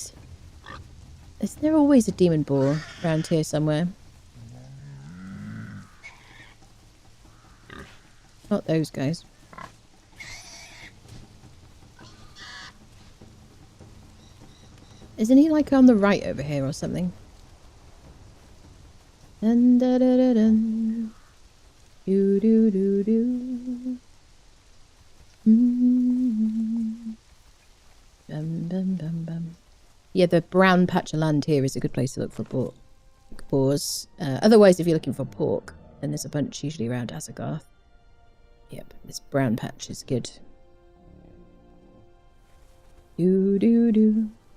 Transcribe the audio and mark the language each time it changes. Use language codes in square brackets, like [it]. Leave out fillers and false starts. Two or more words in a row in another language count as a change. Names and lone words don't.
[en] Is there always a demon boar around here somewhere? Not those guys. Isn't he like on the right over here or something? Dun, da, da, da, dun. Do, do, do, do. Mm. Bum, bum, bum, bum. Yeah, the brown patch of land here is a good place to look for boars. Otherwise, if you're looking for pork, then there's a bunch usually around Asagarth. Yep, this brown patch is good. Do, do, do.